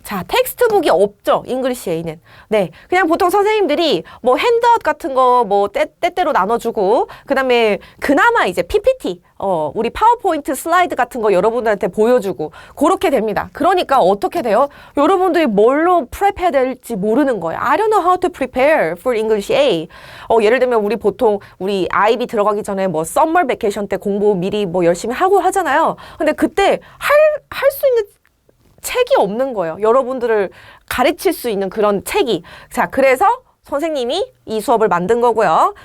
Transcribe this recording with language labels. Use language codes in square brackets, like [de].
[ko] 자, 텍스트북이 없죠, 잉글리시 A는. 네, 그냥 보통 선생님들이 뭐 핸드아웃 같은 거 뭐 때때로 나눠주고, 그 다음에 그나마 이제 PPT, 우리 파워포인트 슬라이드 같은 거 여러분들한테 보여주고 그렇게 됩니다. 그러니까 어떻게 돼요? 여러분들이 뭘로 프랩해야 될지 모르는 거예요. [en] I don't know how to prepare for English A. [ko] 예를 들면 우리 보통 우리 IB 들어가기 전에 뭐 썸머 베케이션 때 공부 미리 뭐 열심히 하고 하잖아요. 근데 그때 할 수 있는 책이 없는 거예요. 여러분들을 가르칠 수 있는 그런 책이. 자, 그래서 선생님이 이 수업을 만든 거고요.